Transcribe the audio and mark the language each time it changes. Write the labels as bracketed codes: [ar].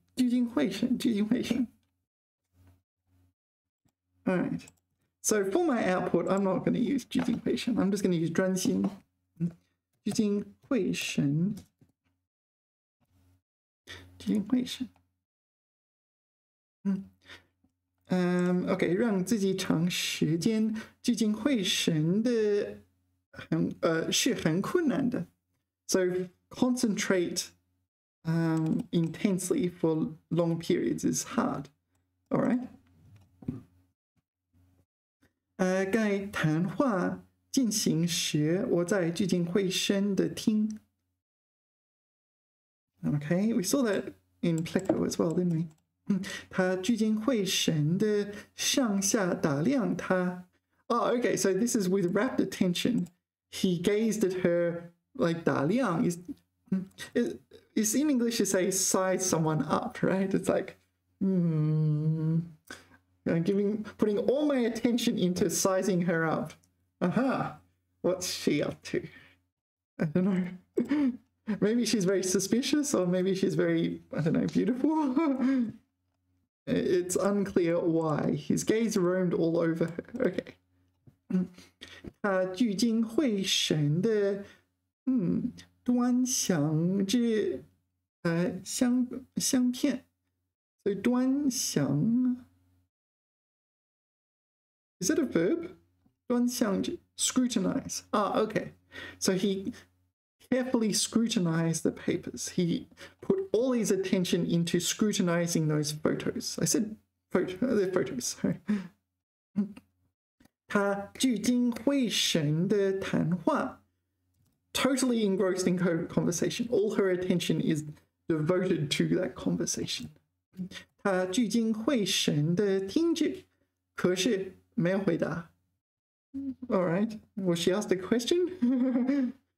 [zh] 聚精会神 Alright. [en] So for my output, I'm not going to use 聚精会神 I'm just going to use 专心聚精会神聚精会神OK [zh] 让自己长时间聚精会神的是很困难的 [en] So concentrate intensely for long periods is hard. All right. [zh] 该谈话进行时，我在聚精会神的听。 [en] Okay, we saw that in Pleco as well, didn't we? [zh] 他聚精会神的上下打量他。 [en] Okay, so this is with rapt attention. He gazed at her like 打量 is in English you say size someone up, right? It's like putting all my attention into sizing her up. What's she up to? I don't know. Maybe she's very suspicious, or maybe she's very, I don't know, beautiful. It's unclear why. His gaze roamed all over her. Okay. [zh] 他聚精会神的端详着相片。 [en] So 端详 Is that a verb? 端详着 scrutinize. Okay. So he carefully scrutinized the papers. He put all his attention into scrutinizing those photos. I said they're photos. Sorry. [zh] 他聚精会神的谈话 [en] Totally engrossed in conversation. All her attention is devoted to that conversation. [zh] 他聚精会神的听着，可是没有回答。 [en] All right. Was she asked a question?